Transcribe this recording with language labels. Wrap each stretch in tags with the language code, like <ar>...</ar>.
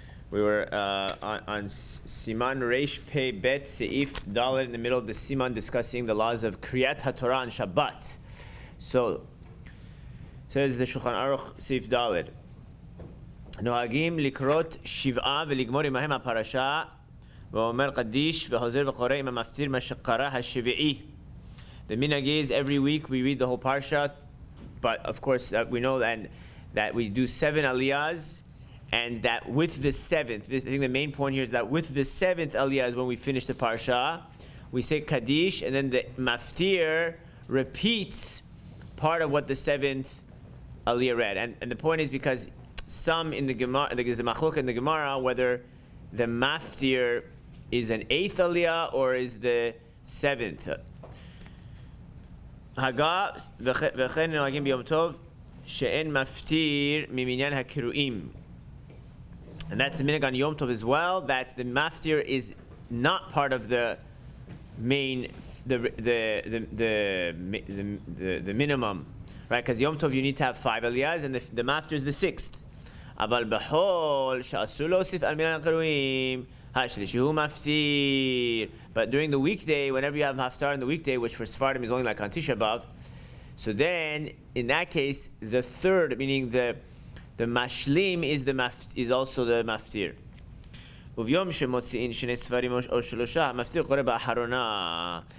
<en>We were on Siman Reish Pei Bet Seif Dalet in the middle of the Siman discussing the laws of Kriyat HaTorah on Shabbat. So, says the Shulchan Aruch Seif Dalet.</en> <he>נוהגים לקרות שבעה ולגמור עמהם הפרשה ואומר קדיש וחוזר וקורא עם המפטיר מה שקרא השביעי.</he> <en>The minhag is every week we read the whole parsha, but of course we know that we do 7 aliyahs, and that with the 7th, I think the main point here is that with the 7th aliyah is when we finish the parsha, we say Kaddish, and then the maftir repeats part of what the 7th aliyah read. And the point is because some in the Gemara, there's a machlok in the Gemara whether the maftir is an 8th aliyah or is the 7th.</en> <he>Haga v'chen noagim b'yom tov she'en maftir miminyan hakiruim.</he> <en>And that's the minhag on Yom Tov as well, that the maftir is not part of the main, the minimum, right? Because Yom Tov you need to have 5 aliyahs, and the maftir is the 6th.</en> <he>אבל בחול שאסור להוסיף על מניין הקרואים השלישי הוא מפטיר.</he> <en>But during the weekday, whenever you have haftar in the weekday, which for Sephardim is only like on Tisha B'Av, so then in that case the third, meaning the mashlim is also the maftir.</en> <he>וביום שמוציאים שני ספרים או שלושה המפטיר קורא באחרונה.</he>